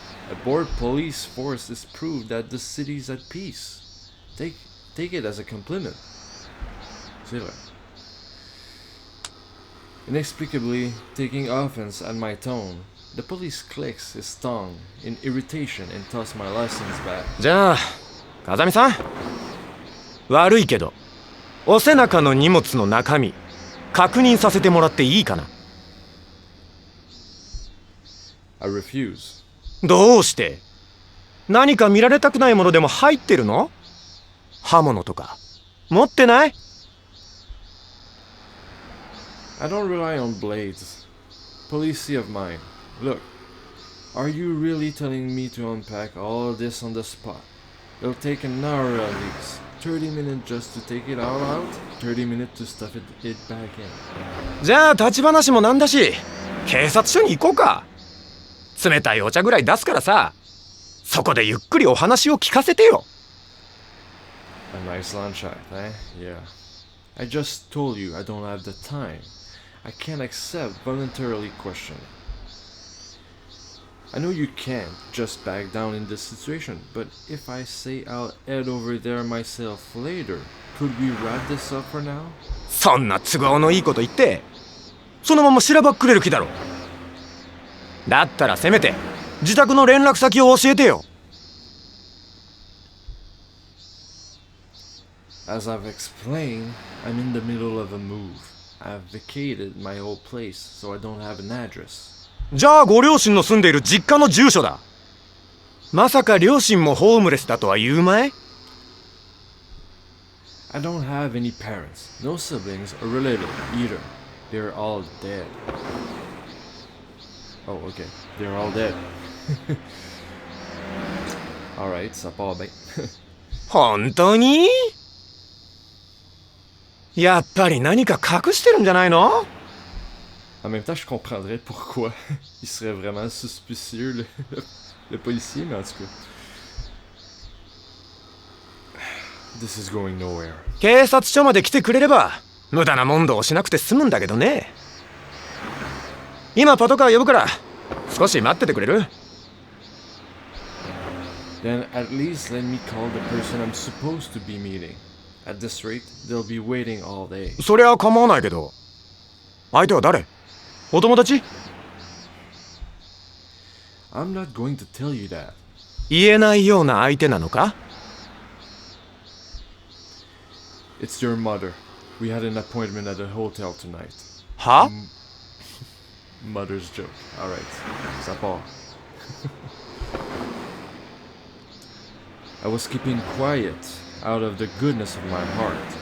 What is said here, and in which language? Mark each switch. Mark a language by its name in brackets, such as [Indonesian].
[English] A bored police force is proof that the city's at peace. Take it as a compliment. [French] C'est vrai. [English] Inexplicably, taking offense at my tone, the police clicks his tongue in irritation and tosses my license back. [Japanese] じゃあ、風見さん。悪いけど、お背中の荷物の中身、確認させてもらっていいかな？ [English] I refuse. [Japanese] どうして？何か見られたくないものでも入ってるの？刃物とか持ってない？ [English] I don't rely on blades. Policy of mine. Look, are you really telling me to unpack all of this on the spot? It'll take an hour at least. 30 minutes just to take it all out, 30 minutes to stuff it back in. [Japanese] じゃあ立ち話もなんだし、警察署に行こうか。冷たいお茶ぐらい出すからさ、そこでゆっくりお話を聞かせてよ。 [English] A nice lunch act, eh? Yeah. I just told you I don't have the time. I can't accept voluntarily questioning. I know you can't just back down in this situation, but if I say I'll head over there myself later, could we wrap this up for now? [Japanese] そんな都合のいいこと言って、そのまましらばっくれる気だろ。だったらせめて自宅の連絡先を教えてよ。 [English] As I've explained, I'm in the middle of a move. I've vacated my old place, so I don't have an address. [Japanese] じゃあご両親の住んでいる実家の住所だ。まさか両親もホームレスだとは言うまい？ [English] I don't have any parents, no siblings or related either. They're all dead. Oh, okay. They're all dead. [French] Alright, ça part bien. [Japanese] 本当に？やっぱり何か隠してるんじゃないの？ [French] En même temps, je comprendrais pourquoi il serait vraiment suspicieux, le policier, mais en tout cas. [English] This is going nowhere. [Japanese] 警察署まで来てくれれば無駄な問答をしなくて済むんだけどね。今パトカー呼ぶから少し待っててくれる？ [English] Then at least let me call the person I'm supposed to be meeting. At this rate, they'll be waiting all day. [Japanese] そりゃ構わないけど。相手は誰？お友達？ [English] I'm not going to tell you that. [Japanese] 言えないような相手なのか？ [English] It's your mother. We had an appointment at the hotel tonight. [Japanese] は？ [English] Mother's joke. Alright. [French] Ça part. [English] I was keeping quiet out of the goodness of my heart.